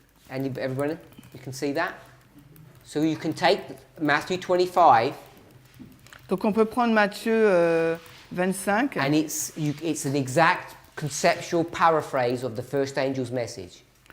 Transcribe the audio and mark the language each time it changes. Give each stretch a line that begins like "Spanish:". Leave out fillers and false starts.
English: And everyone, you can see that? So you can take Matthew 25,
French: Donc on peut prendre Matthieu 25.
English: and it's an exact conceptual paraphrase of the first angel's message.